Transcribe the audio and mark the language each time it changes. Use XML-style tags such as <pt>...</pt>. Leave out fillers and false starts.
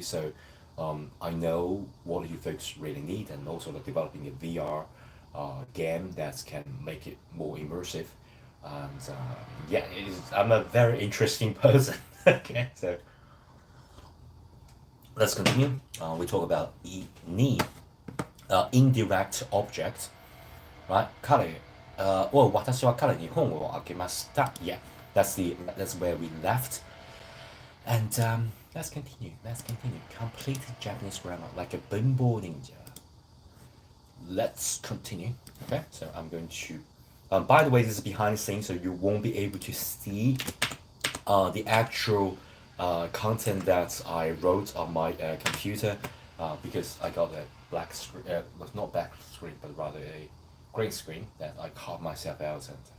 <en>So I know what you folks really need, and also like developing a VR game that can make it more immersive. And yeah, I'm a very interesting person. Okay, so let's continue. We talk about need, indirect object, right?</en> <ja>彼、私は彼に本をあげました.</ja> <en>Yeah, that's where we left. And let's continue. Let's continue. Complete Japanese grammar like a bimbo ninja. Let's continue. Okay, so I'm going to. By the way, this is behind the scenes, so you won't be able to see the actual content that I wrote on my computer because I got a black screen, not black screen, but rather a green screen that I carved myself out, and</en>